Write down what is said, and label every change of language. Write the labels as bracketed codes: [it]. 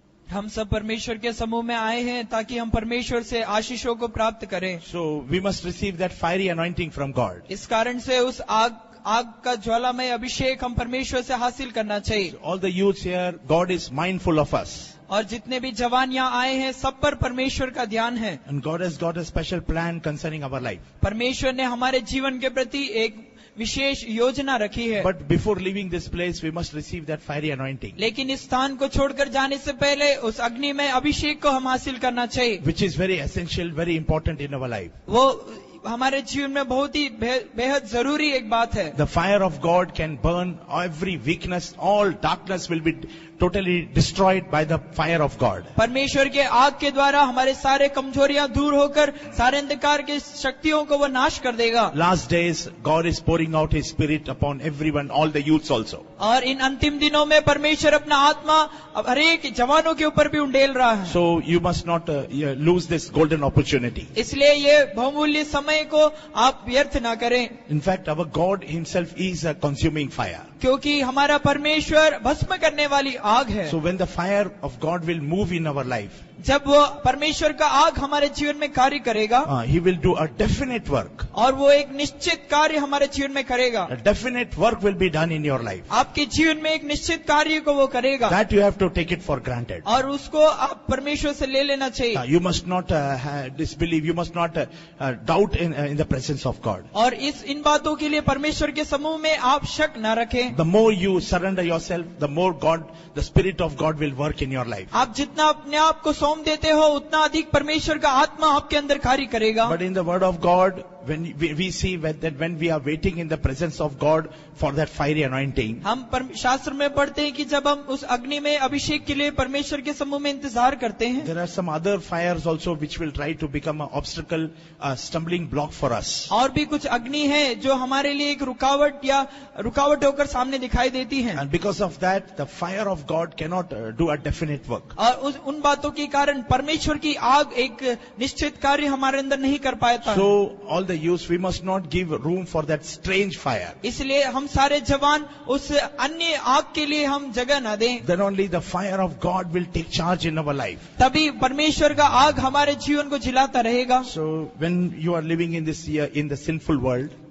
[hi] हम सब परमेश्वर के समूह में आए हैं ताकि हम परमेश्वर से आशीषों को प्राप्त करें। [en] So we must receive that fiery anointing from God. [hi] इस कारण से उस आग का ज्वालामय अभिषेक हम परमेश्वर से हासिल करना चाहिए। [en] So all the youths here, God is mindful of us. [hi] और जितने भी जवान यहाँ आए हैं सब पर परमेश्वर का ध्यान है। [en] And God has got a special plan concerning our life. [hi] परमेश्वर ने हमारे जीवन के प्रति एक विशेष योजना रखी है। [en] But before leaving this place, we must receive that fiery anointing, [hi] लेकिन इस स्थान को छोड़कर जाने से पहले उस अग्नि में अभिषेक को हम हासिल करना चाहिए। [en] which is very essential, very important in our life. [hi] वो हमारे जीवन में बहुत ही बेहद जरूरी एक बात है। [en] The fire of God can burn every weakness. All darkness will be totally destroyed by the fire of God. [hi] परमेश्वर के आग के द्वारा हमारे सारे कमजोरियां दूर होकर सारे अंधकार के शक्तियों को वो नाश कर देगा। [en] Last days, God is pouring out His Spirit upon everyone, all the youths also. [hi] और इन अंतिम दिनों में परमेश्वर अपना आत्मा हरेक जवानों के ऊपर भी उंडेल रहा है। [en] So you must not lose this golden opportunity. [hi] इसलिए ये बहुमूल्य समय को आप व्यर्थ ना करें। [en] In fact, our God Himself is a consuming fire. [hi] क्योंकि हमारा परमेश्वर भस्म करने वाली आग है। [en] So when the fire of God will move in our life, [hi] जब वो परमेश्वर का आग हमारे जीवन में कार्य करेगा, [en] He will do a definite work. [hi] और वो एक निश्चित कार्य हमारे जीवन में करेगा। [en] A definite work will be done in your life. [hi] आपके जीवन में एक निश्चित कार्य को वो करेगा। [en] That you have to take it for granted. [hi] और उसको आप परमेश्वर से ले लेना चाहिए। [en] You must not disbelieve. You must not doubt in the presence of God. [hi] और इन बातों के लिए परमेश्वर के समूह में आप शक न रखें। [en] The more you surrender yourself, the more God, the Spirit of God will work in your life. [hi] आप जितना अपने आप को सौंप देते हो उतना अधिक परमेश्वर का आत्मा आपके अंदर कार्य करेगा। [en] But in the Word of God, when we see that when we are waiting in the presence of God for that fiery anointing, [hi] हम शास्त्र में पढ़ते हैं कि जब हम उस अग्नि में अभिषेक के लिए परमेश्वर के समूह में इंतजार करते हैं, [en] there are some other fires also which will try to become an obstacle, a stumbling block for us. [hi] और भी कुछ अग्नि है जो हमारे लिए एक रुकावट होकर सामने दिखाई देती है। [en] And because of that, the fire of God cannot do a definite work. [hi] और उन बातों के कारण परमेश्वर की आग एक निश्चित कार्य हमारे अंदर नहीं कर पाता। [en] So all the youths, we must not give room for that strange fire. [hi] इसलिए हम सारे जवान उस अन्य आग के लिए हम जगह न दें। [en] Then only the fire of God will take charge in our life. [hi] तभी परमेश्वर का आग हमारे जीवन को जिलाता रहेगा। [en] So when you are living in this in the sinful world,